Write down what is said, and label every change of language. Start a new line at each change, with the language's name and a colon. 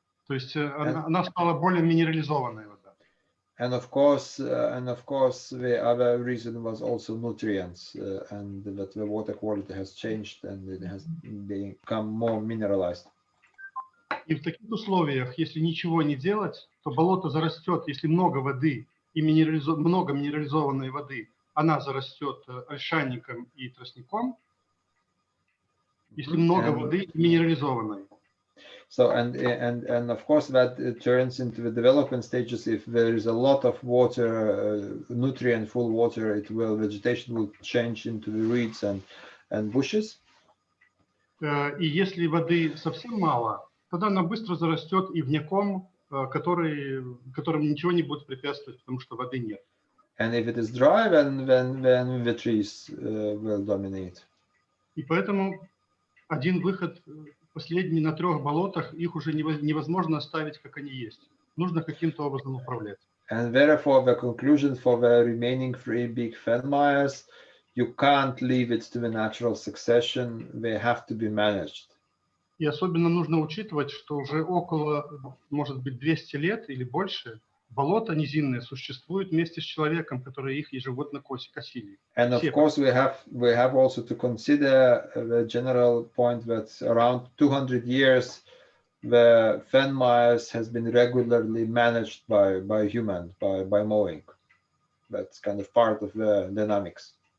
Russian: То есть она стала более минерализованной вода.
English: And of course, the other reason was also nutrients, and that the water quality has changed and it has become more mineralized.
Russian: И в таких условиях, если ничего не делать, то болото зарастет, если много воды и много минерализованной воды, она зарастет ольшанником и тростником, если много воды и минерализованной.
English: So and of course that turns into the development stages. If there is a lot of water, nutrient-full water, vegetation will change into the reeds and bushes.
Russian: И если воды совсем мало, тогда она быстро зарастет ивняком, которым ничего не будет препятствовать, потому что воды нет.
English: And if it is dry, then the trees will dominate.
Russian: И поэтому один выход последний на 3 болотах, их уже невозможно оставить, как они есть. Нужно каким-то образом управлять.
English: And therefore, the conclusion for the remaining 3 big fenmires, you can't leave it to the natural succession. They have to be managed.
Russian: И особенно нужно учитывать, что уже около, может быть, 200 лет или больше болота низинные существуют вместе с человеком, который их ежегодно косили.
English: And of course, we have also to consider the general point that around 200 years, the fenmires has been regularly managed by humans, by mowing. That's kind of part of the dynamics.